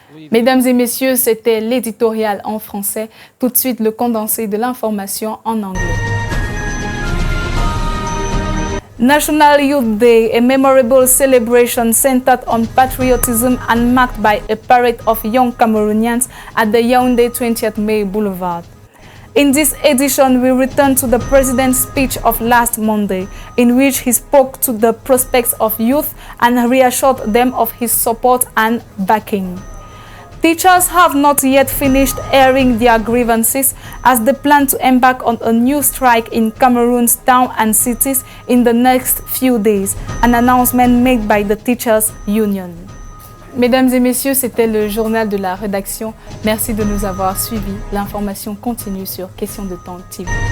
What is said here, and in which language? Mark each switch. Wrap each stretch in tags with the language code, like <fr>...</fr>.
<fr>Mesdames et messieurs, c'était l'éditorial en français. Tout de suite, le condensé de l'information en anglais.</fr> <en>National Youth Day, a memorable celebration centered on patriotism and marked by a parade of young Cameroonians at the Yaoundé 20th May Boulevard. In this edition, we return to the president's speech of last Monday, in which he spoke to the prospects of youth and reassured them of his support and backing. Teachers have not yet finished airing their grievances as they plan to embark on a new strike in Cameroon's towns and cities in the next few days, an announcement made by the Teachers Union.</en> <fr>Mesdames et messieurs, c'était le journal de la rédaction. Merci de nous avoir suivis. L'information continue sur Question de Temps TV.</fr>